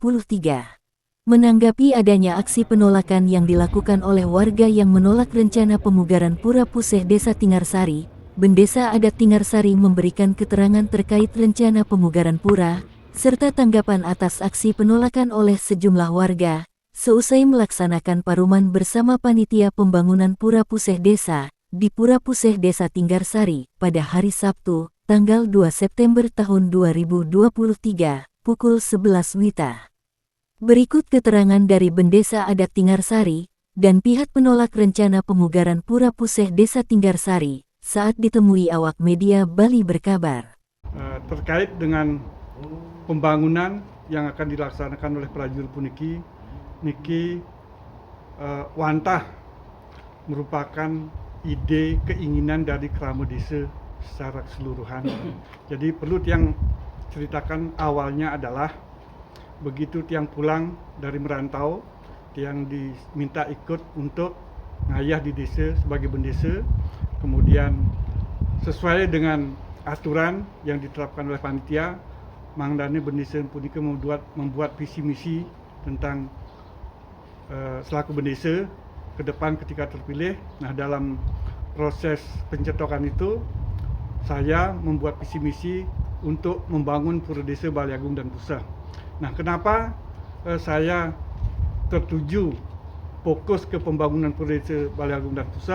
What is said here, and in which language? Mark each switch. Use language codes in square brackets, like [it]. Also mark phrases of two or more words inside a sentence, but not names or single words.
[id] Menanggapi adanya aksi penolakan yang dilakukan oleh warga yang menolak rencana pemugaran Pura Puseh Desa Tinggarsari, Bendesa Adat Tinggarsari memberikan keterangan terkait rencana pemugaran pura, serta tanggapan atas aksi penolakan oleh sejumlah warga, seusai melaksanakan paruman bersama Panitia Pembangunan Pura Puseh Desa, di Pura Puseh Desa Tinggarsari, pada hari Sabtu, tanggal 2 September tahun 2023, pukul 11 WITA. Berikut keterangan dari Bendesa Adat Tinggarsari, dan pihak penolak rencana pemugaran Pura Puseh Desa Tinggarsari, saat ditemui awak media Bali Berkabar. Terkait dengan pembangunan yang akan dilaksanakan oleh prajurit puniki, [ban] niki wantah [id] merupakan ide keinginan dari Krama Desa secara keseluruhan. Jadi perlu yang ceritakan awalnya adalah begitu tiang pulang dari merantau, tiang diminta ikut untuk ngayah di desa sebagai bendesa, kemudian sesuai dengan aturan yang diterapkan oleh panitia, mangdane bendesa puniki membuat visi misi tentang selaku bendesa ke depan ketika terpilih. Nah, dalam proses pencetokan itu saya membuat visi misi untuk membangun Pura Desa Balai Agung dan Puseh. Nah, kenapa saya tertuju fokus ke pembangunan Pura Desa Balai Agung dan Puseh?